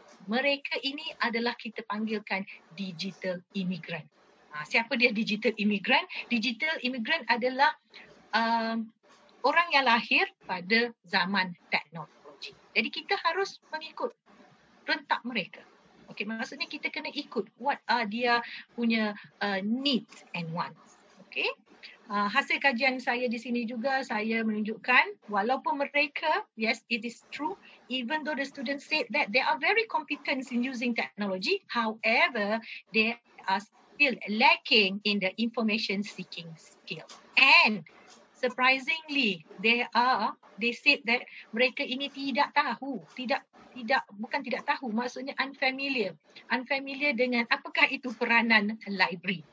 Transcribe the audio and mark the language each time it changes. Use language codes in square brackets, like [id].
[ms] mereka ini adalah kita panggilkan digital immigrant. Siapa dia digital immigrant? Digital immigrant adalah orang yang lahir pada zaman teknologi. Jadi kita harus mengikut rentak mereka. Okey, maksudnya kita kena ikut what are dia punya needs and wants. Okey. Hasil kajian saya di sini juga saya menunjukkan walaupun mereka, [en] yes, it is true, even though the students said that they are very competent in using technology, however, they are still lacking in the information seeking skill. And surprisingly, they said that [ms] mereka ini tidak tahu, bukan tidak tahu, maksudnya unfamiliar dengan apakah itu peranan library.